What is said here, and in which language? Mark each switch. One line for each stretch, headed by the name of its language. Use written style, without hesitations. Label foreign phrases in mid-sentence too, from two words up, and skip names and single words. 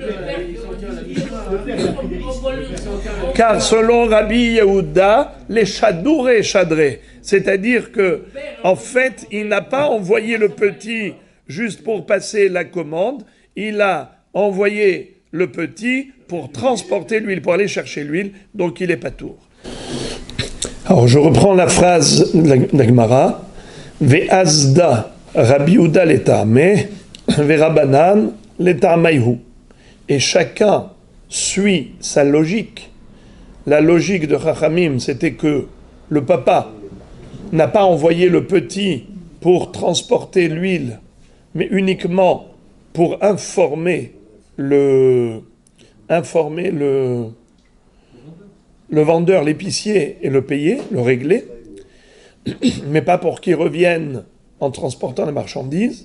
French: Car selon Rabbi Yehuda, les chadourés chadrés, c'est-à-dire que, en fait, il n'a pas envoyé le petit juste pour passer la commande, il a envoyé le petit pour transporter l'huile, pour aller chercher l'huile, donc il est pas tour. Alors je reprends la phrase de la Gemara,
Aramaic: ואזדא רבי יהודה לטעמיה ורבנן לטעמייהו.
French: Et chacun suit sa logique. La logique de Chachamim, c'était que le papa n'a pas envoyé le petit pour transporter l'huile, mais uniquement pour informer le vendeur, l'épicier, et le payer, le régler, mais pas pour qu'il revienne en transportant la marchandise.